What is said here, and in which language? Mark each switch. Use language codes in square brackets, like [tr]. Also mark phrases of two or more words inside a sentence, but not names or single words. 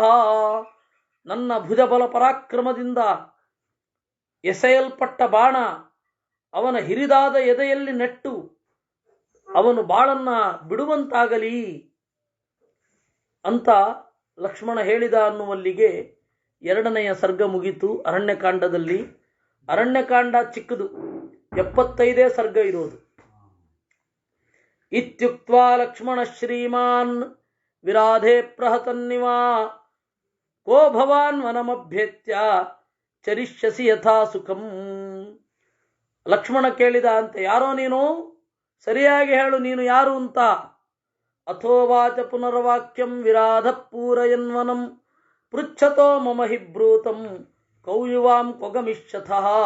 [kn] ನನ್ನ ಭುಜಬಲ ಪರಾಕ್ರಮದಿಂದ ಎಸೆಯಲ್ಪಟ್ಟ ಬಾಣ ಅವನ ಹಿರಿದಾದ ಎದೆಯಲ್ಲಿ ನೆಟ್ಟು ಅವನು ಬಾಳನ್ನ ಬಿಡುವಂತಾಗಲಿ ಅಂತ ಲಕ್ಷ್ಮಣ ಹೇಳಿದ ಅನ್ನುವಲ್ಲಿಗೆ ಎರಡನೆಯ ಸರ್ಗ ಮುಗಿತು ಅರಣ್ಯಕಾಂಡದಲ್ಲಿ. ಅರಣ್ಯಕಾಂಡ ಚಿಕ್ಕದು, 75 ಸರ್ಗ ಇರೋದು. [sa] ಇತ್ಯುಕ್ತ್ವಾ ಲಕ್ಷ್ಮಣ ಶ್ರೀಮಾನ್ ವಿರಾಧೆ ಪ್ರಹತನ್ನಿವಾ ಕೋ ಭವಾನ್ ವನಮಭ್ಯೇತ್ಯ ಚರಿಷ್ಯಸಿ ಯಥಾ ಸುಖಂ. [kn] ಲಕ್ಷ್ಮಣ ಕೇಳಿದ ಅಂತೆ, ಯಾರೋ ನೀನು? ಸರಿಯಾಗಿ ಹೇಳು, ನೀನು ಯಾರು ಅಂತ. [sa] ಅಥೋವಾಚ ಪುನರ್ವಾಕ್ಯಂ ವಿರಾಧ ಪೂರಯನ್ವನಂ ಪೃಚ್ಛತೋ ಮಮ ಹಿಬ್ರೂತಂ ಕೌಯುವಾಂ ಕೊಗಮಿಷ್ಯಥಃ.